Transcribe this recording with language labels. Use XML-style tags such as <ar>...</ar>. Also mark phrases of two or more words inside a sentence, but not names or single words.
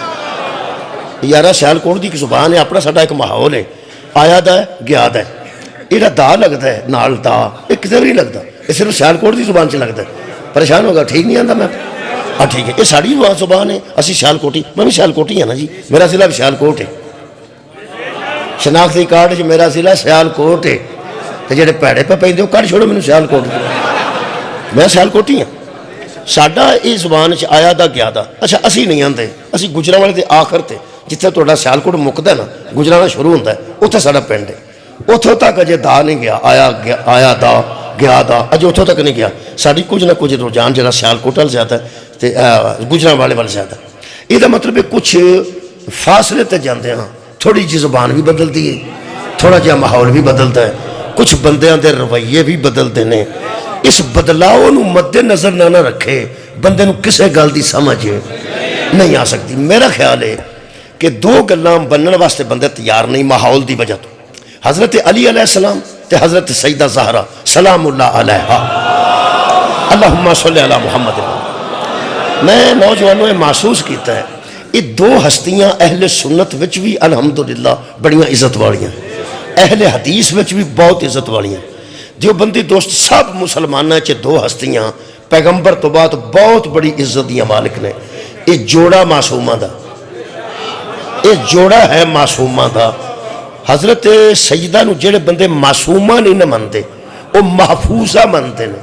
<hi>यारा सियालकोट की एक जुबान है, अपना साडा एक माहौल है,</hi> <pa>آیا دا گیا دا,</pa> <hi>ये दा लगता है</hi> <pa>نال دا,</pa> <hi>ये किधर नहीं लगता, ये सिर्फ सियालकोट की जुबान च लगता है। परेशान होगा, ठीक नहीं आता मैं, हाँ ठीक है, ये साड़ी जुबान है,</hi> <pa>اسی سیالکوٹی، میں بھی سیالکوٹی ہاں نا جی,</pa> <hi>मेरा जिला भी सियालकोट है, शनाख्ती कार्ड मेरा जिला सियालकोट है।</hi> <pa>تو جیڑے بھیڑے پے پیندے کڈھ چھوڑو مینوں سیالکوٹ، میں سیالکوٹی ہاں. ساڈا یہ زبان چ آیا دا گیا دا۔ اچھا اسی نہیں آتے، اسی گوجرانوالے کے آخر تے جتھے تہاڈا سیالکوٹ مکدا نا، گوجرانوالہ شروع ہوندا ہے، اوتھے ساڈا پنڈ ہے. اوتھوں تک اجے دا نہیں گیا، آیا دا گیا دا اجے اوتھوں تک نہیں گیا. ساڈی کچھ نہ کچھ رجحان جو سیالکوٹ ول زیادہ ہے تو گوجرانوالے ول زیادہ. ایدا مطلب कुछ فاصلے تے جاندے ہاں تھوڑی جی زبان بھی بدلتی ہے، تھوڑا جہا ماحول بھی بدلتا ہے، کچھ بندیاں دے رویے بھی بدلتے ہیں. اس بدلاؤ نو مد نظر نہ رکھے بندے نو کسے گل دی سمجھ نہیں آ سکتی. میرا خیال ہے کہ دو گلاں بننے واسطے بندے تیار نہیں ماحول دی وجہ تو. حضرت علی</pa> <ar>علیہ السلام</ar> <pa>تے حضرت سیدہ زہرا</pa> <ar>سلام اللہ علیہا اللہم صلی علی محمد.</ar> <pa>میں نوجوانوں نے محسوس کیتا ہے یہ دو ہستیاں اہل سنت وچ بھی الحمدللہ بڑیاں عزت والیاں، اہل حدیث وچ بھی بہت عزت والیاں. دیوبندی دوست سب مسلمانوں چ دو ہستیاں پیغمبر تو بعد بہت بڑی عزت دیاں مالک نے. یہ جوڑا معصومہ دا، یہ جوڑا ہے معصومہ دا. حضرت سیدہ نو جڑے بندے معصومہ نہیں نہ منتے وہ محفوظہ منتے ہیں.</pa>